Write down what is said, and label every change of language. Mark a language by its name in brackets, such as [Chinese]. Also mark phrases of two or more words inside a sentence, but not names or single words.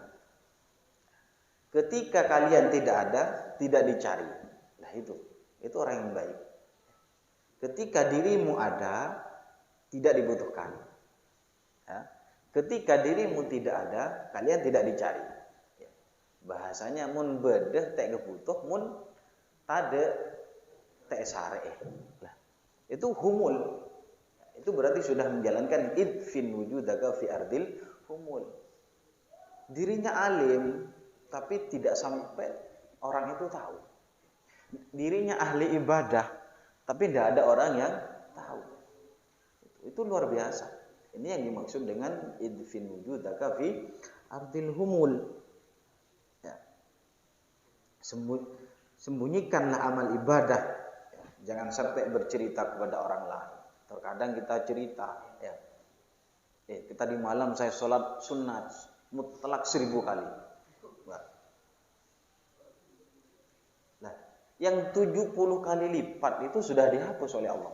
[Indonesian] Ketika kalian tidak ada, tidak dicari. Nah itu orang yang baik. Ketika dirimu ada, tidak dibutuhkan. Ya. Ketika dirimu tidak ada, kalian tidak dicari. [Madurese] Bahasanya mun bedeh tek kebutuh, mun tade tek sare. [Indonesian] Lah, itu humul. Itu berarti sudah menjalankan [Arabic] ادفن وجودك في أرض الخمول. [Indonesian] Dirinya alim, tapi tidak sampai orang itu tahu. Dirinya ahli ibadah, tapi tidak ada orang yang tahu. Itu luar biasa. Ini yang dimaksud dengan [Arabic] ادفن وجودك في أرض الخمول. [Indonesian] Ya. Sembunyikanlah amal ibadah. Ya. Jangan sampai bercerita kepada orang lain. Terkadang kita cerita, ya. Tadi malam saya sholat sunat mutlak 1.000 kali. Nah, yang 70 kali lipat itu sudah dihapus oleh Allah.